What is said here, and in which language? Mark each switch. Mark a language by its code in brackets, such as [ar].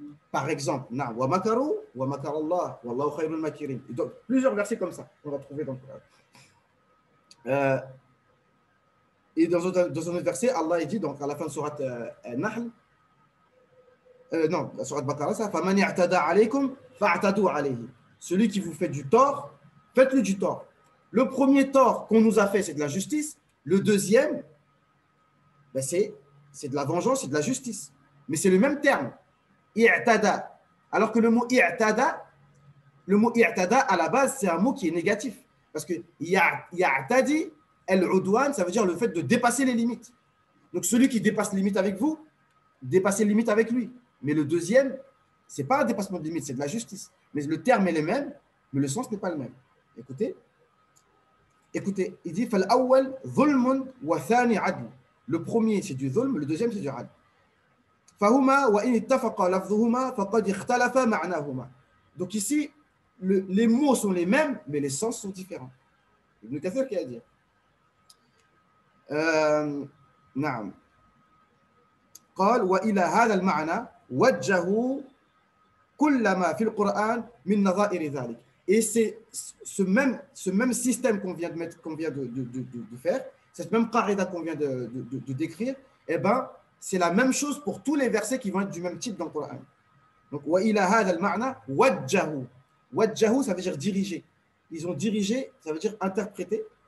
[fr] Par exemple, [ar] ومكروا ومكر الله والله خير الماكرين. [fr] Donc plusieurs versets comme ça, on va trouver dans le Coran. Et dans un autre verset, Allah il dit donc à la fin de sourate Nahl, non, la sourate Baqara, ça, [ar] فَمَنْ اعْتَدَى عَلَيْكُمْ فَاعْتَدُوا عَلَيْهِ. [fr] Celui qui vous fait du tort, faites-lui du tort. Le premier tort qu'on nous a fait, c'est de la justice. Le deuxième, ben c'est de la vengeance, c'est de la justice. Mais c'est le même terme. I'tada. Alors que le mot i'tada, à la base, c'est un mot qui est négatif. Parce que ya'tadi, al-udwan, ça veut dire le fait de dépasser les limites. Donc, celui qui dépasse les limites avec vous, dépassez les limites avec lui. Mais le deuxième, ce n'est pas un dépassement de limite, c'est de la justice. Mais le terme est le même, mais le sens n'est pas le même. Écoutez, il dit [ar] فَالْأَوَّلْ ظُلْمٌ وَثَانِ عَدْلٌ. [fr] Le premier, c'est du zulm, le deuxième, c'est du adl. [ar] فَهُمَا وَإِنِ اتَّفَقَ لَفْظُهُمَا فَقَدْ اخْتَلَفَ مَعْنَاهُمَا. [fr] Donc ici, les mots sont les mêmes, mais les sens sont différents. Ibn Kathir qui a dit. [ar] نعم. قال وإلى هذا المعنى وجهوا كل ما في القرآن من نظائر ذلك. [fr] Et c'est ce même système qu'on vient de faire, cette même qarida qu'on vient de décrire, eh ben, c'est la même chose pour tous les versets qui vont être du même type dans le Coran. [ar] Donc, وَإِلَى هَذَا الْمَعْنَى وَجَّهُ. [fr] وَجَّهُ, ça veut dire diriger. Ils ont dirigé, ça veut dire interpréter.